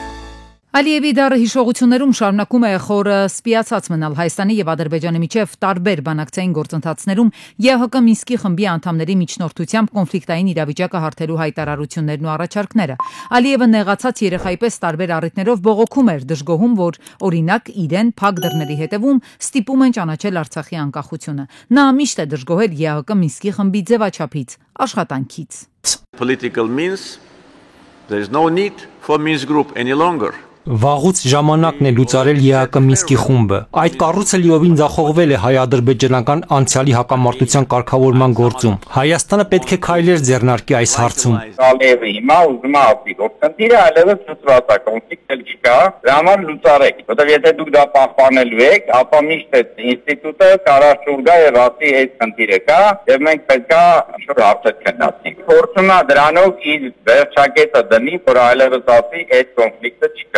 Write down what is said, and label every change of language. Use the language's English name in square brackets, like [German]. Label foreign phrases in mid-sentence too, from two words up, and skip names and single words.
[Armenian] Ալիևի դարը հիշողություններում շարունակում է խորը սպիացած մնալ Հայաստանի եւ Ադրբեջանի միջև տարբեր բանակցային գործընթացներում ԵՀԿ Մինսկի խմբի անդամների միջնորդությամբ կոնֆլիկտային իրավիճակը հարթելու հայտարարություններն ու առաջարկները։ Ալիևը նեղացած երեխայի պես տարբեր առիթներով բողոքում էր, դժգոհում, որ օրինակ իրեն փակ դռների հետևում ստիպում են ճանաչել Արցախի անկախությունը։ Նա միշտ է դժգոհել ԵՀԿ Մինսկի խմբի ձևաչափից, աշխատանքից. [English] Political means there is no need for Minsk group any longer. [Armenian] Վաղուց ժամանակն է լուծարել ԵԱԿ Մինսկի խումբը։ Այդ կառույցը լիովին ձախողվել է հայ-ադրբեջանական անցյալի հակամարտության կարգավորման գործում։ Հայաստանը պետք է քայլեր ձեռնարկի այս հարցում։ Ալիևը հիմա ուզում է ասի, որ խնդիրը այլևս լուծված է, կոնֆլիկտը չկա, դրա համար լուծարեք։ Որտեղ եթե դուք դա պահպանելու եք, ապա միշտ այդ ինստիտուտը կարաշուր գա եւ ասի այդ խնդիրը կա, եւ մենք պետք է շուտ հարցեր քննարկենք։ Փորձում է դրանով իր վերջակետը դնի, որ այլևս ասի այդ կոնֆլիկտը չկա։